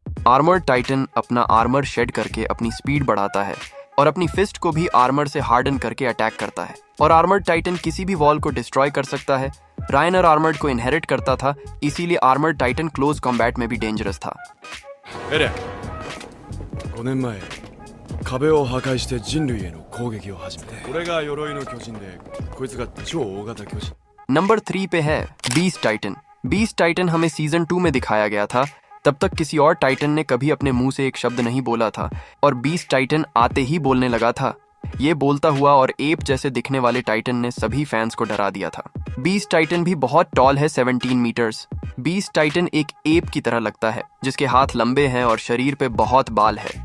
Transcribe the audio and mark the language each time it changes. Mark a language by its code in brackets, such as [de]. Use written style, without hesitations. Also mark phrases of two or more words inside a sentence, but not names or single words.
[hi] आर्मर्ड टाइटन अपना [en] armor shed [hi] करके अपनी स्पीड बढ़ाता है और अपनी फिस्ट को भी आर्मर से हार्डन करके अटैक करता है। और आर्मर्ड टाइटन किसी भी वॉल को डिस्ट्रॉय कर सकता है। रायनर आर्मर्ड को इनहेरिट करता था, इसीलिए आर्मर्ड टाइटन [en] close combat [hi] में भी डेंजरस था। [ja] 5年前壁を破壊して人類への攻撃を始めて、これが鎧の巨人で、こいつが超大型巨人。 [hi] नंबर 3 पे है बीस्ट टाइटन। बीस्ट टाइटन हमें सीजन 2 में दिखाया गया था। तब तक किसी और टाइटन ने कभी अपने मुंह से एक शब्द नहीं बोला था और बीस्ट टाइटन आते ही बोलने लगा था। ये बोलता हुआ और एप जैसे दिखने वाले टाइटन ने सभी फैंस को डरा दिया था। बीस्ट टाइटन भी बहुत टॉल है, 17 मीटर्स। बीस्ट टाइटन एक एप की तरह लगता है जिसके हाथ लंबे हैं और शरीर पे बहुत बाल है।